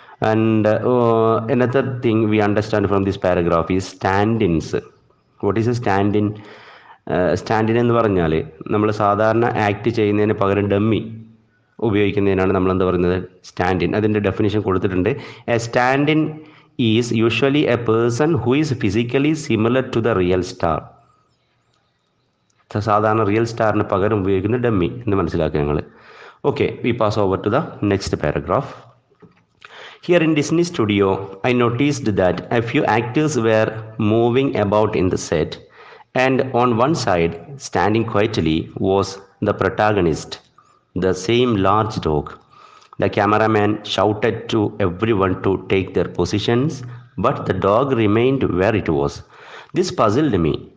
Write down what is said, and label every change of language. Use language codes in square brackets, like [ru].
[en] And another thing we understand from this paragraph is stand-ins. What is a stand-in? [ml] Stand-in എന്ന് പറഞ്ഞാൽ നമ്മൾ സാധാരണ act ചെയ്യുന്നതിന് പകരം ഡമ്മി ഉപയോഗിക്കുന്നതിനാണ് നമ്മൾ എന്താ പറയുന്നത് സ്റ്റാൻഡ്-ഇൻ. അതിൻ്റെ ഡെഫിനിഷൻ കൊടുത്തിട്ടുണ്ട്. [en] A stand in is usually a person who is physically similar to the real star. [ml] സാധാരണ റിയൽ സ്റ്റാറിന് പകരം ഉപയോഗിക്കുന്ന ഡമ്മി എന്ന് മനസ്സിലാക്കുക ഞങ്ങൾ. [en] Okay, we pass over to the next paragraph. Here in Disney Studio, I noticed that a few actors were moving about in the set, and on one side, standing quietly, was the protagonist, the same large dog. The cameraman shouted to everyone to take their positions, but the dog remained where it was. This puzzled me.